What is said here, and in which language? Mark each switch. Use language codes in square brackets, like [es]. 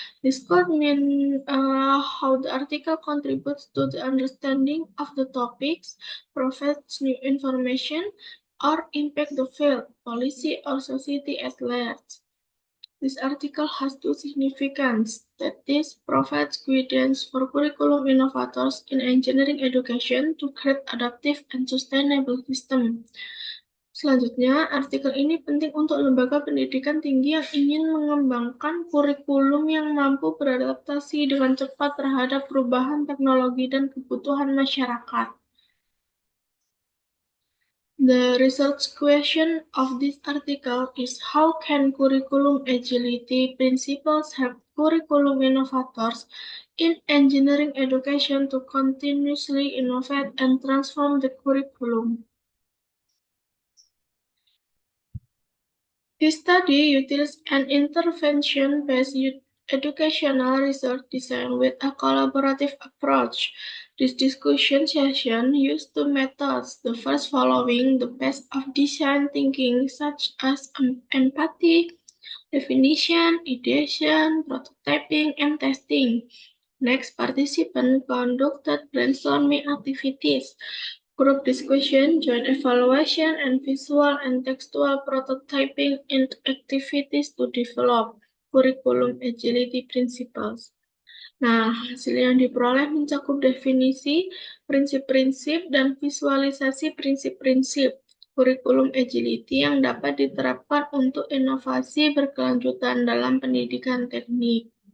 [en] This could mean how the article contributes to the understanding of the topics, provides new information, or impact the field, policy, or society at large. This article has two significance, that is, provides guidance for curriculum innovators in engineering education to create adaptive and sustainable system. [id] Selanjutnya, artikel ini penting untuk lembaga pendidikan tinggi yang ingin mengembangkan kurikulum yang mampu beradaptasi dengan cepat terhadap perubahan teknologi dan kebutuhan masyarakat. [en] The research question of this article is how can curriculum agility principles help curriculum innovators in engineering education to continuously innovate and transform the curriculum? This study utilizes an intervention-based educational research design with a collaborative approach. This discussion session used two methods, the first following the best of design thinking such as empathy, definition, ideation, prototyping, and testing. Next, participants conducted brainstorming activities, group discussion, joint evaluation, and visual and textual prototyping activities to develop curriculum agility principles. [id] Nah, hasil yang diperoleh mencakup definisi, prinsip-prinsip, dan visualisasi prinsip-prinsip kurikulum agility yang dapat diterapkan untuk inovasi berkelanjutan dalam pendidikan teknik.